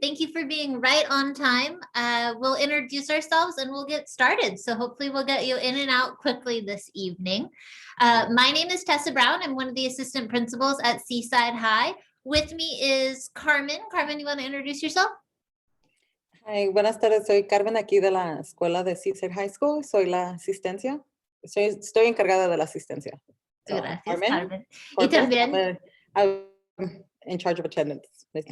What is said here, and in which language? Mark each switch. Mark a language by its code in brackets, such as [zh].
[en] Thank you for being right on time. We'll introduce ourselves and we'll get started. So hopefully we'll get you in and out quickly this evening. My name is Tessa Brown. I'm one of the assistant principals at Seaside High. With me is Carmen. Carmen, you want to introduce yourself? [es] Hi, buenas tardes. Soy Carmen aquí de la escuela de Seaside High School. Soy la asistencia. Estoy encargada de la asistencia. [en] So, [es] Gracias, Carmen. Y corporate, también, [en] I'm in charge of attendance.